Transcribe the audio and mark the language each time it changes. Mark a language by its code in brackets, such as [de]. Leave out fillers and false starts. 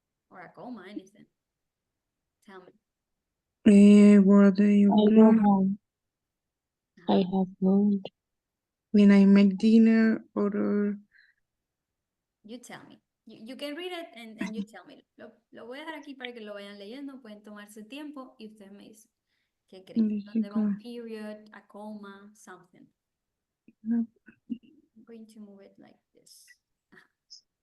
[en] Or a comma, anything? Tell me. What do you I go home. I have lunch. When I make dinner or You tell me. You can read it and you tell me. [es] Lo voy a dejar aquí para que lo vayan leyendo. Pueden tomar su tiempo y ustedes me dicen qué creen. ¿Dónde va un [en] period, a comma, something? I'm going to move it like this. Ajá.